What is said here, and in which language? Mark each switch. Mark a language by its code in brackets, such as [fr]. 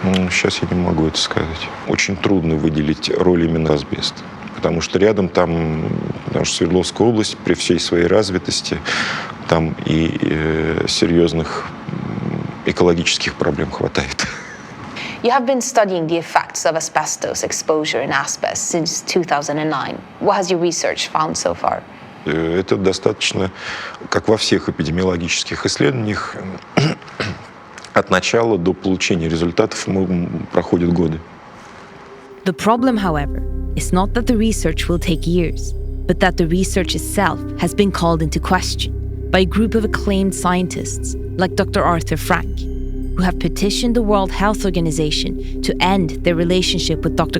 [ru] Сейчас я не могу это сказать. Очень трудно выделить роль именно асбеста. Потому что рядом там, потому что Свердловская область при всей своей развитости, там и серьезных экологических проблем хватает. [en] You have been studying the effects of asbestos exposure in asbest since 2009. What has your research found so far? [ru] Это достаточно, как во всех эпидемиологических исследованиях, от начала до получения результатов проходят годы. [en] The problem, however, is not that the research will take years, but that the research itself has been called into question by a group of acclaimed scientists like Dr. Arthur Frank, who have petitioned the World Health Organization to end their relationship with Dr.